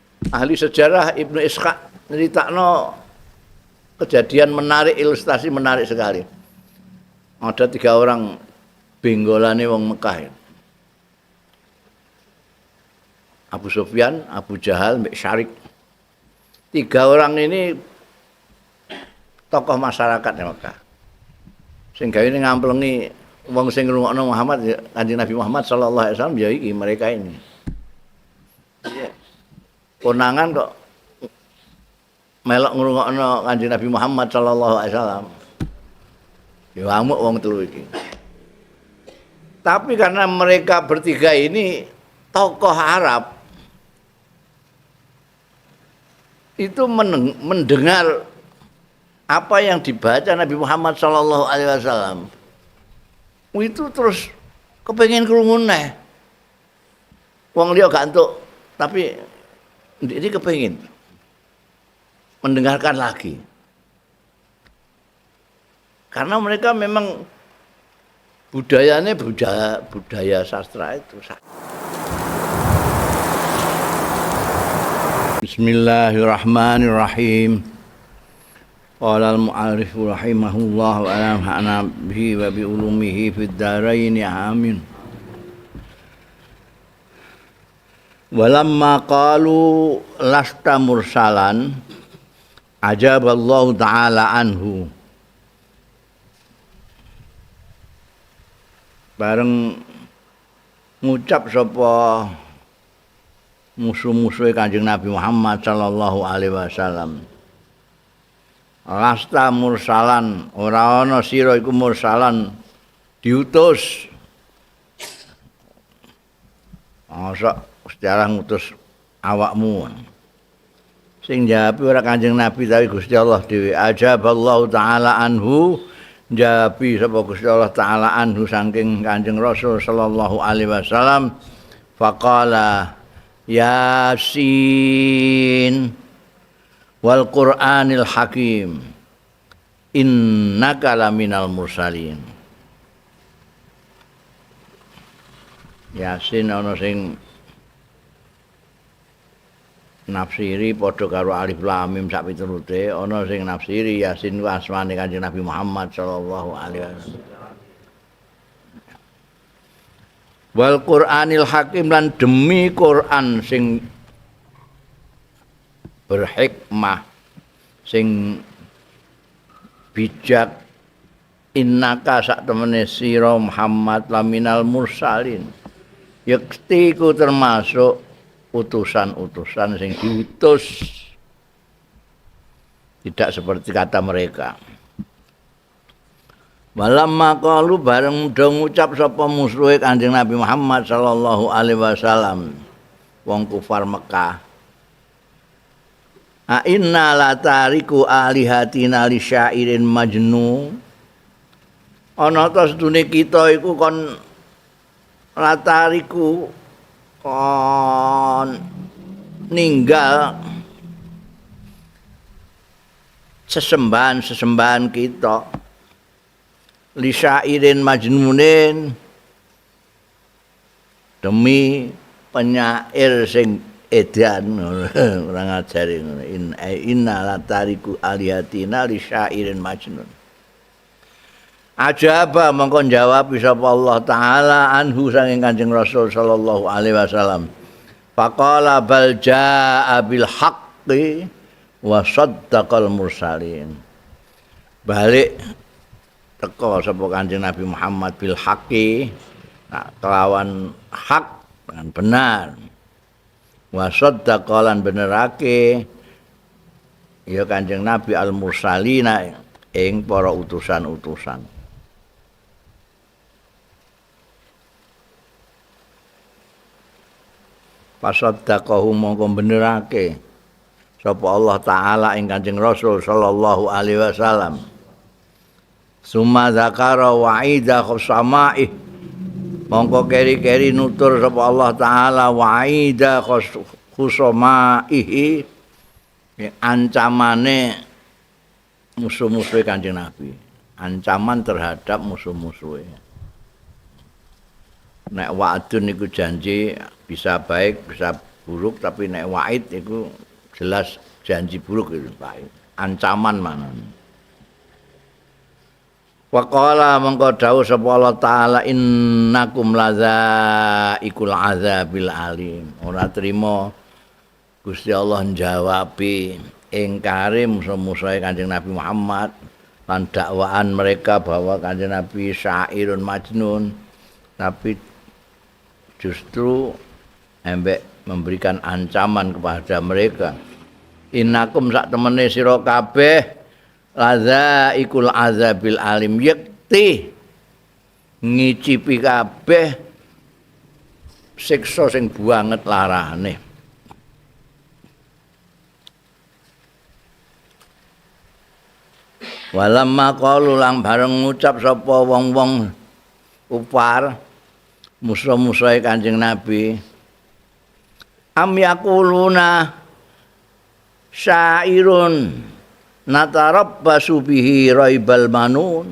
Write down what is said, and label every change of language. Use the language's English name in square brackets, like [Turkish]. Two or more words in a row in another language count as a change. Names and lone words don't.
[Indonesian] Ahli sejarah Ibnu Ishaq nyeritakno kejadian menarik, ilustrasi menarik sekali. Ada 3 orang [Javanese] benggolane wong Mekah. [Indonesian] Abu Sufyan, Abu Jahal, Mbak Syarik. 3 orang ini tokoh masyarakat di Mekah. [Javanese] Sing gawe ngamplengi wong sing ngrungokno Muhammad, Kanjeng Nabi Muhammad [Arabic] صلى الله عليه وسلم [Javanese] ya iki [Indonesian] mereka ini. [Javanese] Konangan kok melok ngrungokno Kanjeng Nabi Muhammad [Arabic] صلى الله عليه وسلم. [Javanese] Ya amuk wong telu iki. [Indonesian] Tapi karena mereka bertiga ini tokoh Arab, itu mendengar apa yang dibaca Nabi Muhammad [Arabic] صلى الله عليه وسلم. [Javanese] Itu terus kepengin krungu neh. Wong liya gak entuk, [Indonesian] tapi ini kepengin mendengarkan lagi. Karena mereka memang budayanya budaya sastra itu. [Arabic] بسم الله الرحمن الرحيم. قال المعرف رحمه الله ونفعنا به وبعلومه في الدارين آمين. ولما قالوا لست مرسلا أجابه الله تعالى عنه. [Javanese] Bareng ngucap sapa musuh-musuhe Kanjeng Nabi Muhammad [Arabic] صلى الله عليه وسلم. لست مرسلا, [Javanese] ora ana sira iku mursalan diutus. Masa Gusti Allah ngutus awakmu. Sing jawab ora Kanjeng Nabi tapi Gusti Allah dhewe. [Arabic] أجابه الله تعالى عنه, [Javanese] jawabi sapa Gusti Allah [Arabic] تعالى عنه [Javanese] saking Kanjeng Rasul [Arabic] صلى الله عليه وسلم. فقال يس والقرآن الحكيم إنك لمن المرسلين. [Javanese] Yasin ana sing nafsiri padha karo [Arabic] ألف لام ميم [Javanese] sak piturute, ana sing nafsiri Yasin ku asmane Kanjeng Nabi Muhammad [Arabic] صلى الله عليه وسلم. والقرآن الحكيم, [Javanese] lan [Indonesian] demi Quran [Javanese] sing berhikmah, sing bijak, innaka sak temene sira Muhammad [Arabic] لمن المرسلين, [Javanese] yakti ku [Indonesian] termasuk utusan-utusan [Javanese] sing diutus, [Indonesian] tidak seperti kata mereka. [Arabic] ولما قالوا, [Javanese] bareng do ngucap sapa musuhe Kanjeng Nabi Muhammad [Arabic] صلى الله عليه وسلم, [Javanese] wong kufar Mekah, [Arabic] أإنا لتاركو آلهتنا لشاعر مجنون. [Javanese] Ana ta sedune kita iku kon latariku kon ninggal sesembahan kita [Arabic] لشاعر مجنون, [Indonesian] demi penyair [Javanese] sing edan. Ora ngajari ngono. [Arabic] إنا لتاركو آلهتنا لشاعر مجنون. [Javanese] Ajaba mongko jawab sapa [Arabic] الله تعالى عنه [Javanese] saking Kanjeng Rasul [Arabic] صلى الله عليه وسلم. فقال بل جاء بالحق وصدق المرسلين. [Javanese] Balik teko sapa Kanjeng Nabi Muhammad [Arabic] بالحق, [Javanese] kelawan hak [Indonesian] dengan benar. [Arabic] وصدق [Javanese] lan benerake ya Kanjeng Nabi [Arabic] المرسلين [Javanese] ing para utusan-utusan. Fasaddaqahu mongko benerake sapa [Arabic] الله تعالى [Javanese] ing Kanjeng Rasul [Arabic] صلى الله عليه وسلم. ثم ذكر وعيد خصمائه, [Javanese] mongko keri-keri nutur sapa [Arabic] الله تعالى وعيد خصمائه, [Javanese] ancamane musuh-musuhe Kanjeng Nabi, [Indonesian] ancaman terhadap [Javanese] musuh-musuhe. Nek wa'dun niku [Indonesian] janji bisa baik bisa buruk [Javanese] tapi nek waid iku [Indonesian] jelas janji buruk itu [Javanese] Pak. [Indonesian] Ancaman mana. [Arabic] وقال [Javanese] mangko dawuh sapa [Arabic] الله تعالى إنكم لذائقو العذاب الأليم. [Javanese] Ora trima Gusti Allah njawabi ingkare musuh-musuhe Kanjeng Nabi Muhammad lan [Indonesian] dakwaan mereka bahwa [Javanese] Kanjeng Nabi [Arabic] شاعر مجنون, [Indonesian] tapi justru embek memberikan ancaman kepada mereka. [Javanese] Innakum sak temene sira kabeh [Arabic] لذائقو العذاب الأليم, [Javanese] yakti ngicipi kabeh siksa sing banget larane. [Arabic] ولما قالوا [Javanese] lang bareng ngucap sapa wong-wong kufar musuh-musuhe Kanjeng Nabi, [Arabic] أم يقولون شاعر نتربص به ريب المنون.